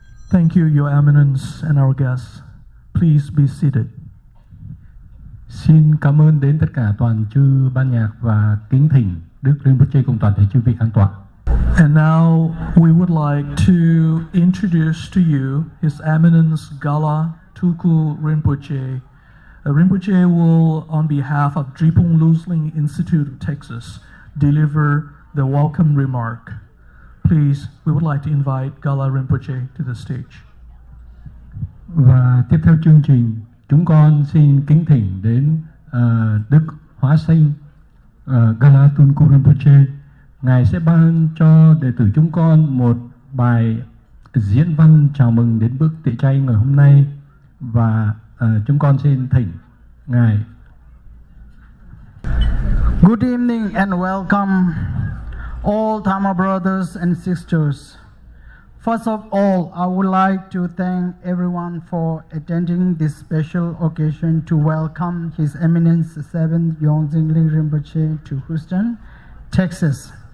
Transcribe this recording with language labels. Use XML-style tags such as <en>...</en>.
<en>Thank you, Your Eminence and our guests. Please be seated.</en> <vi>Xin cảm ơn đến tất cả toàn chư ban nhạc và kính thỉnh Đức Rinpoche cùng toàn thể chư vị an tọa.</vi> <en>And now we would like to introduce to you His Eminence Gala Tuku Rinpoche. Rinpoche will, on behalf of Dripung Losling Institute of Texas, deliver the welcome remark. Please, we would like to invite Gala Rinpoche to the stage.</en> <vi>Và tiếp theo chương trình, chúng con xin kính thỉnh đến Đức Hóa Sinh Gala Tuku Rinpoche. Ngài sẽ ban cho đệ tử chúng con một bài diễn văn chào mừng đến bước tịa chay ngày hôm nay, và chúng con xin thỉnh Ngài.</vi> <en>Good evening and welcome all Dharma brothers and sisters. First of all, I would like to thank everyone for attending this special occasion to welcome His Eminence 7th Yongdzin Ling Rinpoche to Houston, Texas.</en>